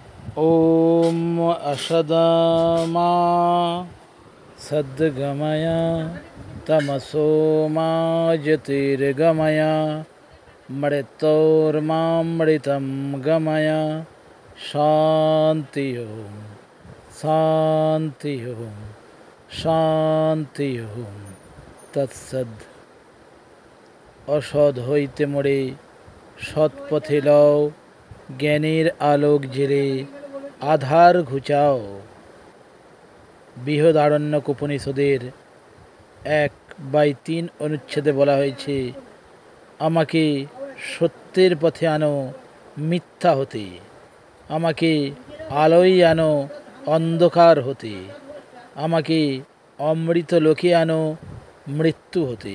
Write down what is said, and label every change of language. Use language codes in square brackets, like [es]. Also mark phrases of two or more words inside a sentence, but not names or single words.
[sa] ॐ असदमा सद्गमय तमसो मा ज्योतिर्गमय मृत्योर्मामृतं गमय शान्ति ओम शान्ति ओम शान्ति ओम तत्सद। [bn] অসৎ হইতে মোরে সৎ পথে লও, জ্ঞানের আলোক জেলে আধার ঘুচাও। বৃহদারণ্যক উপনিষদের 1/3 অনুচ্ছেদে বলা হয়েছে, আমাকে সত্যের পথে আনো মিথ্যা হতে, আমাকে আলোয় আনো অন্ধকার হতে, আমাকে অমৃত লোকে আনো মৃত্যু হতে।